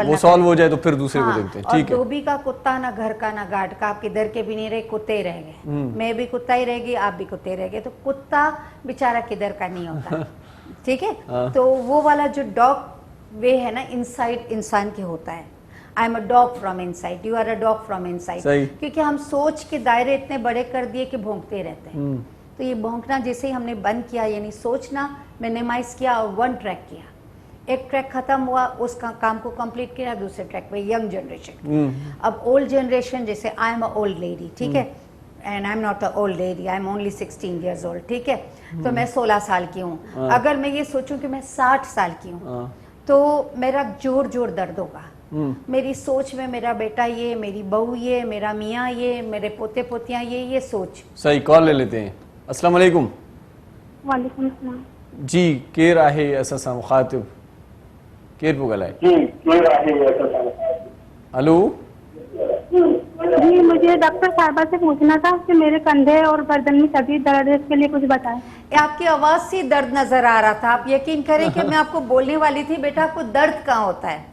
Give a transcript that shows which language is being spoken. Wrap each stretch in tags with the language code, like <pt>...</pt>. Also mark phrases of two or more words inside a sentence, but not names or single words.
<hi>वो सॉल्व हो जाए तो फिर दूसरे को देखते हैं, ठीक है। और धोबी का कुत्ता ना घर का ना गार्ड का, आप किधर के भी नहीं रहे, कुत्ते ही रह गए, मैं भी कुत्ता ही रहेगी, आप भी कुत्ते रह गए, तो कुत्ता बेचारा किधर का नहीं होता, ठीक है। तो वो वाला जो डॉग वे है ना, इनसाइड इंसान के होता है।</hi> <en>I am a dog from inside, you are a dog from inside,</en> <hi>क्योंकि हम सोच के दायरे इतने बड़े कर दिए कि भौंकते रहते हैं। तो ये भौंकना जैसे ही हमने बंद किया, यानी सोचना मिनिमाइज किया और</hi> <en>one track</en> <hi>किया, एक ट्रैक खत्म हुआ, उसका काम को कंप्लीट किया, दूसरे ट्रैक पे</hi> <en>young generation.</en> <hi>अब</hi> <en>old generation,</en> <hi>जैसे</hi> <en>I am a old lady,</en> <hi>ठीक है,</hi> <en>And I am not a old lady, I am only 16 years old,</en> <hi>ठीक है। तो मैं 16 साल की हूँ। अगर मैं ये सोचूं कि मैं 60 साल की हूँ तो मेरा जोर जोर दर्द होगा। मेरी सोच में मेरा बेटा ये, मेरी बहू ये, मेरा मियाँ ये, मेरे पोते पोतियाँ ये सोच। सही, कॉल ले लेते हैं।</hi> <ar>السلام عليكم. وعليكم السلام</ar> <sd>जी, केर आहे असां मुखातिब, केर पियो ॻाल्हाए?</sd> <hi>हेलो जी, मुझे डॉक्टर साहिबा से पूछना था कि मेरे कंधे और गर्दन में शदीद दर्द है, इसके लिए कुछ बताएं। आपकी आवाज से दर्द नजर आ रहा था, आप यकीन करें कि मैं आपको बोलने वाली थी, बेटा आपको दर्द कहाँ होता है?</hi>